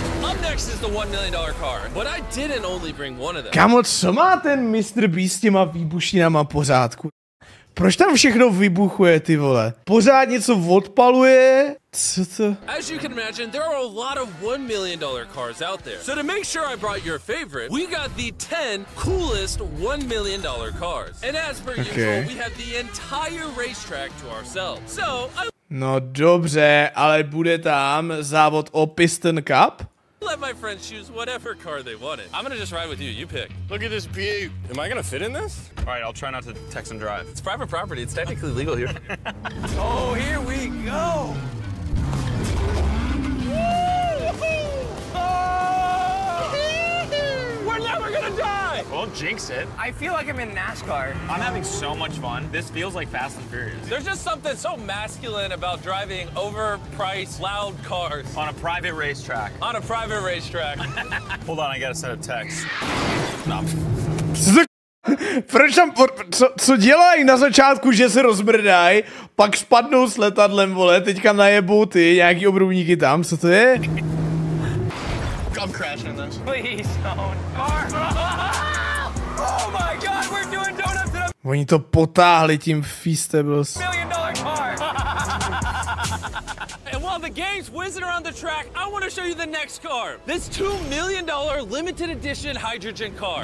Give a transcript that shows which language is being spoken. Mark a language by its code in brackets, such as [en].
[en] Up next is the $1 million car. But I didn't only bring one of them. [cs] Kámo, co má ten MrBeast s těma výbušninama pořádku? Proč tam všechno vybuchuje, ty vole? Pořád něco odpaluje? Co to? [en] As you can imagine, there are a lot of $1 million cars out there. So to make sure I brought your favorite, we got the 10 coolest $1 million cars. And as per usual, we have the entire racetrack to ourselves. So [cs] No dobře, ale bude tam závod o Piston Cup? [en] Let my friends choose whatever car they wanted. I'm gonna just ride with you. You pick. Look at this view. Am I gonna fit in this? All right, I'll try not to text and drive. It's private property. It's technically legal here. Oh, here we go. We're never gonna die. Well, jinx it. I feel like I'm in NASCAR. I'm having so much fun. This feels like Fast and Furious. There's just something so masculine about driving overpriced, loud cars. On a private racetrack. On a private racetrack. Hold on, I gotta set a text. No. [cs] Proč tam, co dělají na začátku, že se rozmrdají, pak spadnou s letadlem, vole, teďka najebou ty nějaký obrubníky tam, co to je? [en] I'm crashing this. Please don't. Oh my God, we're doing donuts in a [cs] Oni to potáhli tím Feastables. [en] $1 million car. And while the game's whizzing around the track, I want to show you the next car. This $2 million limited edition hydrogen car.